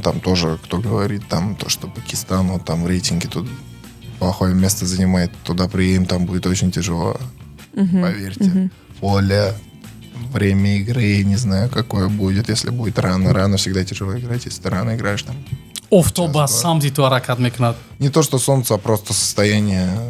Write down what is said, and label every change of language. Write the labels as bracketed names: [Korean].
[Russian] Там тоже, кто говорит, там то, что Пакистан, вот там в рейтинге тут плохое место занимает. Туда приедем, там будет очень тяжело. Поверьте. Поле, время игры, не знаю, какое будет. Если будет рано. Рано всегда тяжело играть. Если ты рано играешь, там... [Tajik] Офтоба самди ту ҳаракат мекунад. [Russian] Не то, что солнце, а просто состояние...